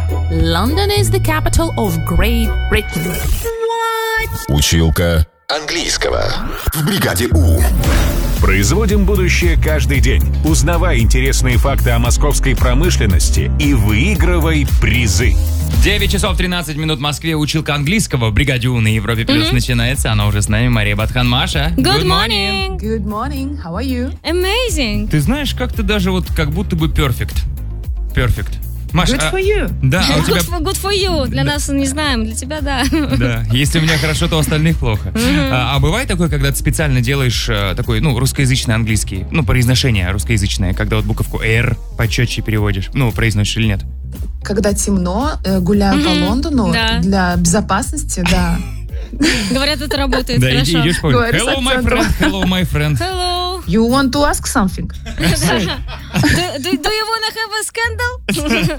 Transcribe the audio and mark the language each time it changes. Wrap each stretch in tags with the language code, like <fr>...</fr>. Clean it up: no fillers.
<en>London is the capital of Great Britain. What?</en> <ru>Училка английского. В бригаде У. Производим будущее каждый день. Узнавай интересные факты о московской промышленности и выигрывай призы. 9 часов 13 минут в Москве. Училка английского в бригаде У на Европе Плюс начинается. Она уже с нами, Мария Батхан. Маша,</ru> <en>Good morning. Good morning. How are you? Amazing.</en> <ru>Ты знаешь, как-то даже вот как будто бы perfect.</ru> <en>Perfect. Маша, good for you.</en> <ru>Да, а у тебя...</ru> <en>good for you.</en> <ru>Для нас не знаем, для тебя да. Да, если у меня хорошо, то у остальных плохо. А бывает такое, когда ты специально делаешь такой, ну, русскоязычный английский, ну, произношение русскоязычное, когда вот буковку R почетче переводишь, ну, произносишь или нет? Когда темно, гуляю по Лондону, да. Для безопасности, да. Говорят, это работает, да, хорошо. Идешь, говорю,</ru> <en>hello, my friend. Hello. You want to ask something? Do you want to have a scandal?</en>